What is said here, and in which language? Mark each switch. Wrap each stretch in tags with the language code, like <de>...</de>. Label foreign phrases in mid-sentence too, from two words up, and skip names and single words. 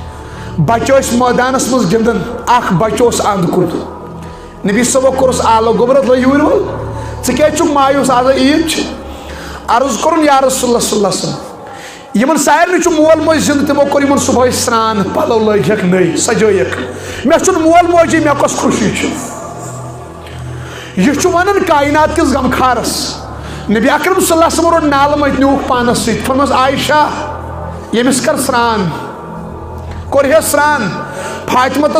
<ks>ٲسۍ مٲدانس منٛز گِنٛدان اکھ بچہٕ اوس انٛد کُن نبی صٲبو کوٚرُس آلو گوٚبرا لٲ یوٗرۍ وول ژٕ کیٛازِ چھُکھ مایوٗس آز عیٖد چھِ عرض کوٚرُن</ks> <ar>یا رسول اللہ صلی اللہ علیہ وسلم</ar> <ks>یمن سارنٕے چھُ مول موج زِندٕ تِمو کوٚر یمن صبحٲے سران پلو لٲگِکھ نٔے سجٲیِکھ مےٚ چھُنہٕ مول موجی مےٚ کۄس خوشی چھِ یہ چھُ ونان کائنات کِس غمخارس نبی اکرم</ks> <ar>صلی اللہ علیہ وسلم</ar> <ks>روٚٹ نالہٕ مٔتۍ نیوٗکھ پانس سۭتۍ فرمٲس عائشہ ییٚمِس کر سران کوٚرہس سران فاطمہ تہٕ</ks>